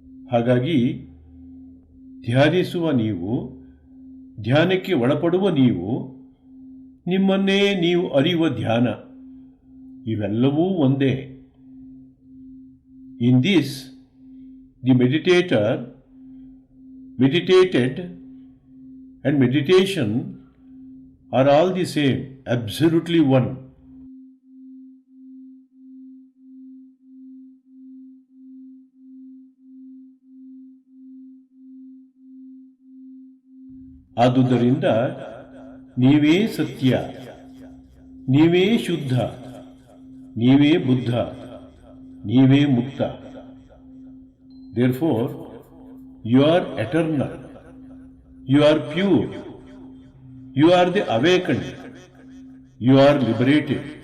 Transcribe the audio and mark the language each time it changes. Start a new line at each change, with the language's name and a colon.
Kannada: ಹಾಗಾಗಿ ಧ್ಯಾನಿಸುವ ನೀವು, ಧ್ಯಾನಕ್ಕೆ ಒಳಪಡುವ ನೀವು, ನಿಮ್ಮನ್ನೇ ನೀವು ಅರಿಯುವ ಧ್ಯಾನ, ಇವೆಲ್ಲವೂ ಒಂದೇ.
English: In this the meditator, meditated and meditation are all the same, absolutely one.
Kannada: ಆದುದರಿಂದ ನೀವೇ ಸತ್ಯ, ನೀವೇ ಶುದ್ಧ, ನೀವೇ ಬುದ್ಧ, ನೀವೇ ಮುಕ್ತ.
English: Therefore, you are eternal, you are pure, you are the awakened, you are liberated.